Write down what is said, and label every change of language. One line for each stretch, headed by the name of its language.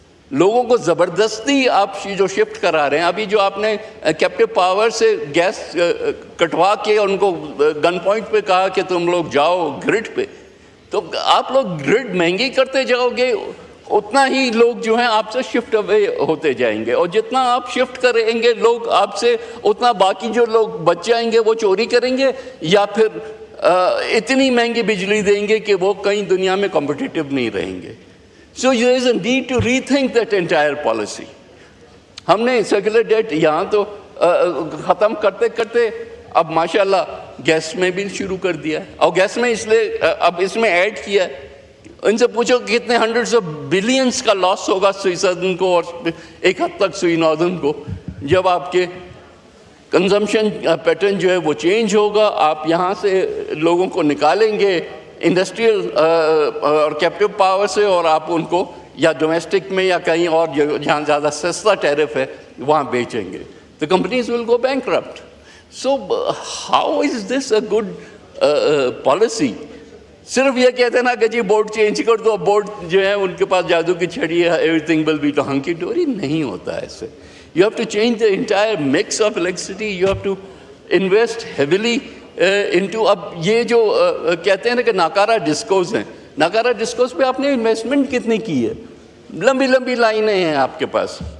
Urdu: لوگوں کو زبردستی آپ جو شفٹ کرا رہے ہیں, ابھی جو آپ نے کیپٹیو پاور سے گیس کٹوا کے ان کو گن پوائنٹ پہ کہا کہ تم لوگ جاؤ گرڈ پہ, تو آپ لوگ گرڈ مہنگی کرتے جاؤ گے, اتنا ہی لوگ جو ہیں آپ سے شفٹ اوے ہوتے جائیں گے. اور جتنا آپ شفٹ کریں گے لوگ آپ سے, اتنا باقی جو لوگ بچ جائیں گے وہ چوری کریں گے یا پھر اتنی مہنگی بجلی دیں گے کہ وہ کہیں دنیا میں کمپٹیٹیو نہیں رہیں گے.
English: So there is a need to rethink that entire policy.
Urdu: ہم نے سرکولر ڈیٹ یہاں تو ختم کرتے کرتے اب ماشاءاللہ گیس میں بھی شروع کر دیا ہے. اور گیس میں اس لیے اب اس میں ایڈ کیا ہے, ان سے پوچھو کہ کتنے ہنڈریڈز آف بلینس کا لاس ہوگا سوئی سدرن کو اور ایک حد تک سوئی ناردرن کو, جب آپ کے کنزمپشن پیٹرن جو ہے وہ چینج ہوگا. آپ یہاں سے لوگوں کو نکالیں گے انڈسٹریل اور کیپٹیو پاور سے, اور آپ ان کو یا ڈومیسٹک میں یا کہیں اور جہاں زیادہ سستا ٹیرف ہے وہاں بیچیں گے.
English: The companies will go bankrupt. So how is this a good policy
Urdu: صرف یہ کہتے ہیں نا کہ جی بورڈ چینج کر دو, بورڈ جو ہے ان کے پاس جادو کی چھڑی ہے,
English: Everything will be hunky dory.
Urdu: نہیں ہوتا ایسے.
English: You have to change the entire mix of electricity. You have to invest heavily into.
Urdu: اب یہ جو کہتے ہیں نا کہ ناکارہ ڈسکوز ہیں, ناکارہ ڈسکوز پہ آپ نے انویسٹمنٹ کتنی کی ہے؟ لمبی لمبی لائنیں ہیں آپ کے پاس.